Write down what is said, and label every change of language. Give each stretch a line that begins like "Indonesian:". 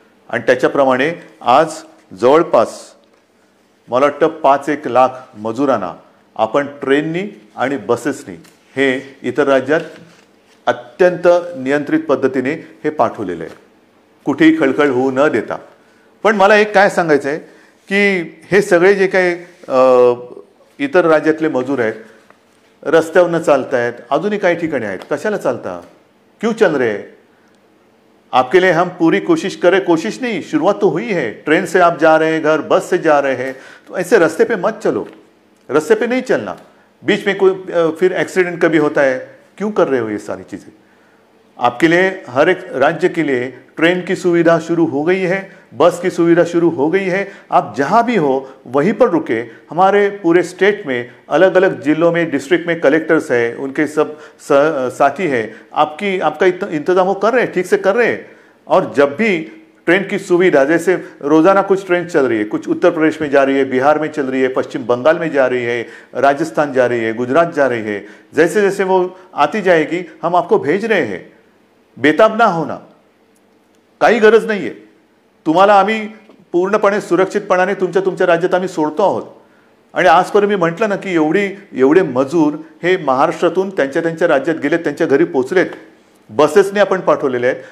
Marathi: आणि त्याच्याप्रमाणे आज जवळपास मला वाटतं 5-1 लाख मजुरांना आपण ट्रेननी आणि बसेसनी हे इतर राज्यात अत्यंत नियंत्रित पद्धतीने हे पाठवलेलं आहे, कुठेही खळखळ होऊ न देता. पण मला एक काय सांगायचं आहे की हे सगळे जे काही इतर राज्यातले मजूर आहेत, रस्त्यावरनं चालत आहेत, अजूनही काही ठिकाणी आहेत. कशाला चालता?
Hindi: क्यों चल रहे? आपके लिए हम पूरी कोशिश नहीं, शुरुआत तो हुई है. ट्रेन से आप जा रहे हैं घर, बस से जा रहे हैं, तो ऐसे रास्ते पे मत चलो, रास्ते पे नहीं चलना. बीच में कोई फिर एक्सीडेंट कभी होता है, क्यों कर रहे हो ये सारी चीज़ें? आपके लिए हर एक राज्य के लिए ट्रेन की सुविधा शुरू हो गई है, बस की सुविधा शुरू हो गई है. आप जहाँ भी हो वहीं पर रुके. हमारे पूरे स्टेट में अलग अलग जिलों में डिस्ट्रिक्ट में कलेक्टर्स हैं, उनके सब साथी हैं, आपका इंतजाम वो कर रहे हैं, ठीक से कर रहे हैं. और जब भी ट्रेन की सुविधा, जैसे रोज़ाना कुछ ट्रेन चल रही है, कुछ उत्तर प्रदेश में जा रही है, बिहार में चल रही है, पश्चिम बंगाल में जा रही है, राजस्थान जा रही है, गुजरात जा रही है, जैसे जैसे वो आती जाएगी हम आपको भेज रहे हैं. बेताब ना होना,
Marathi: काही गरज नाही आहे. तुम्हाला आम्ही पूर्णपणे सुरक्षितपणाने तुमच्या राज्यात आम्ही सोडतो आहोत. आणि आजपर्यंत मी म्हटलं ना की एवढे मजूर हे महाराष्ट्रातून त्यांच्या राज्यात गेलेत, त्यांच्या घरी पोचलेत, बसेसने आपण पाठवलेले आहेत.